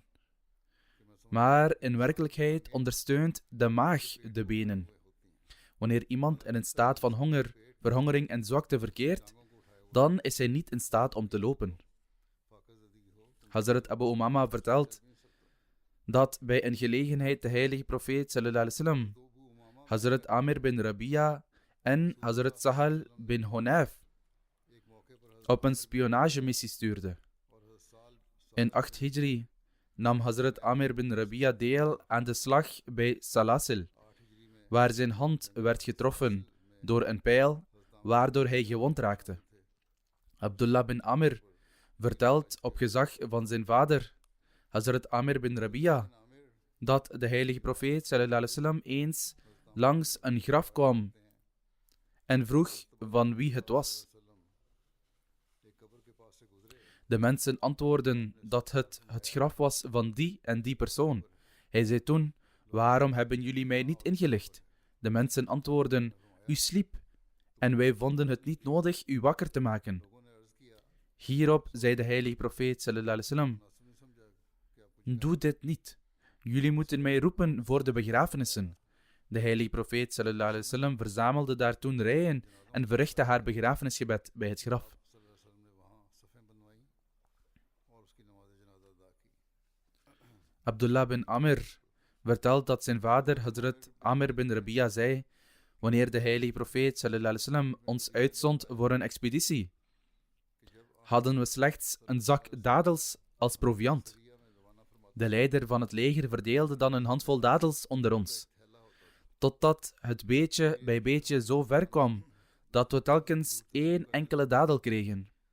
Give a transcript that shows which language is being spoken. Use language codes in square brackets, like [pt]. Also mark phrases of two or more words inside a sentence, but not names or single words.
[nl] Maar in werkelijkheid ondersteunt de maag de benen. Wanneer iemand in een staat van honger, verhongering en zwakte verkeert, dan is hij niet in staat om te lopen. Hazrat Abu Umama vertelt dat bij een gelegenheid de heilige profeet [ar] صلى الله عليه وسلم [nl] Hazrat Amir bin Rabia en Hazrat Sahal bin Hunayf op een spionagemissie stuurde. In 8 Hijri nam Hazrat Amir bin Rabia deel aan de slag bij Salasil, waar zijn hand werd getroffen door een pijl, waardoor hij gewond raakte. Abdullah bin Amir vertelt op gezag van zijn vader, Hazrat Amir bin Rabia, dat de heilige profeet [ar] صلى الله عليه وسلم [nl] eens langs een graf kwam en vroeg van wie het was. De mensen antwoordden dat het graf was van die en die persoon. Hij zei toen: waarom hebben jullie mij niet ingelicht? De mensen antwoordden: u sliep en wij vonden het niet nodig u wakker te maken. Hierop zei de heilige profeet [ar] صلى الله عليه وسلم: [nl] doe dit niet. Jullie moeten mij roepen voor de begrafenissen. De heilige profeet [ar] صلى الله عليه وسلم [nl] verzamelde daar toen rijen en verrichtte haar begrafenisgebed bij het graf. Abdullah bin Amir vertelt dat zijn vader Hazrat Amir bin Rabia zei: wanneer de heilige profeet [ar] صلى الله عليه وسلم [nl] ons uitzond voor een expeditie, hadden we slechts een zak dadels als proviant. De leider van het leger verdeelde dan een handvol dadels onder ons, totdat het beetje bij beetje zo ver kwam dat we telkens 1 enkele dadel kregen.